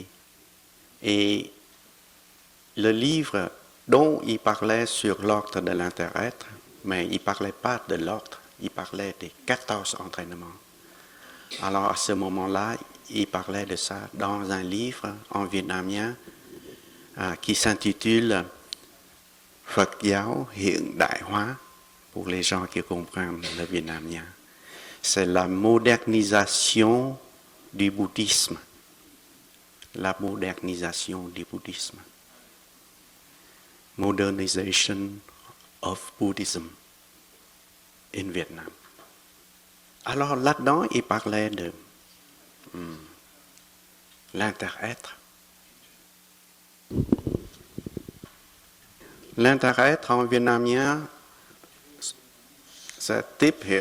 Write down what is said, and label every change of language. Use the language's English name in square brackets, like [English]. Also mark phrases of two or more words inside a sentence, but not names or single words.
[French] Et le livre dont il parlait sur l'ordre de l'inter-être, mais il ne parlait pas de l'ordre, il parlait des 14 entraînements. Alors à ce moment-là, il parlait de ça dans un livre en vietnamien qui s'intitule Phật giáo hiện đại hóa, pour les gens qui comprennent le vietnamien. C'est la modernisation du bouddhisme. La modernisation du bouddhisme. [English] Modernization of Buddhism in Vietnam. [French] Alors là-dedans, il parlait de l'inter-être. L'inter-être en vietnamien, c'est [Vietnamese] Tip Hiện.